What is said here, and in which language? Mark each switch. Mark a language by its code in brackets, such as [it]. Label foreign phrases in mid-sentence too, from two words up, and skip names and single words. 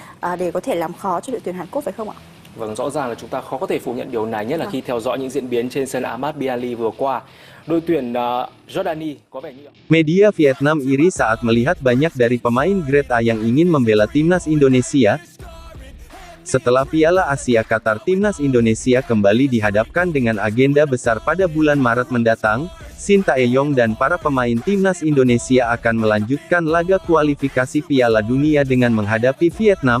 [vi] để có thể làm khó cho đội tuyển Hàn Quốc phải không ạ? Vâng, rõ ràng là chúng ta khó có thể phủ nhận điều này, nhất là khi theo dõi những diễn biến trên sân Ahmad Biali vừa qua. Đội tuyển Jordani có vẻ như [id] Media Vietnam iri saat melihat banyak dari pemain Grade A yang ingin membela timnas Indonesia. Setelah Piala Asia Qatar, timnas Indonesia kembali dihadapkan dengan agenda besar pada bulan Maret mendatang. Shin Tae-yong dan para pemain timnas Indonesia akan melanjutkan laga kualifikasi Piala Dunia dengan menghadapi Vietnam.